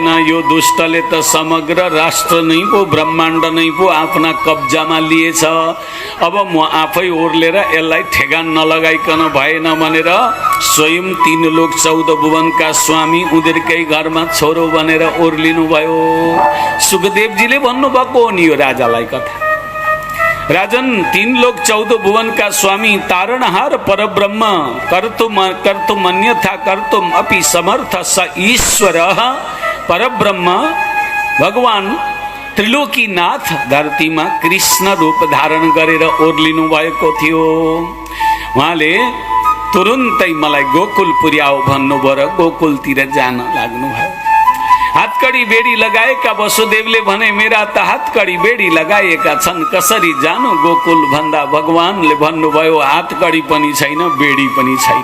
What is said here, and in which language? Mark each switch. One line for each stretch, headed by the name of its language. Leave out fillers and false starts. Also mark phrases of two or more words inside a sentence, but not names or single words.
Nepali: यो दुष्टले त समग्र राष्ट्र नै पो, ब्रह्माण्ड नै पो आफ्ना कब्जामा लिएछ। अब म आफै ओर्लेर यसलाई ठेगान नलगाइकन भएन भनेर स्वयं 3 लोक 14 भुवनका स्वामी उनीहरूकै घरमा छोरो भनेर ओर्लिनु भयो। सुखदेवजीले भन्नुभएको हो नि यो राजालाई कथा। राजन 3 लोक 14 भुवनका स्वामी तारणहार परब्रह्म
Sanskrit: कर्तुम अन्यथा कर्तुम अपि समर्थ स ईश्वर
Nepali: परब्रह्म भगवान त्रिलोकीनाथ धरतीमा कृष्ण रूप धारण गरेर ओर्लिनु भएको थियो। उहाँले तुरुन्तै मलाई गोकुल पुर्याओ भन्नुभयो र गोकुलतिर जान लाग्नुभयो। हातकडी बेडी लगाएका वसुदेवले भने मेरा त हातकडी बेडी लगाएका छन्, कसरी जानु गोकुल भन्दा भगवानले भन्नुभयो हातकडी पनि छैन, बेडी पनि छैन।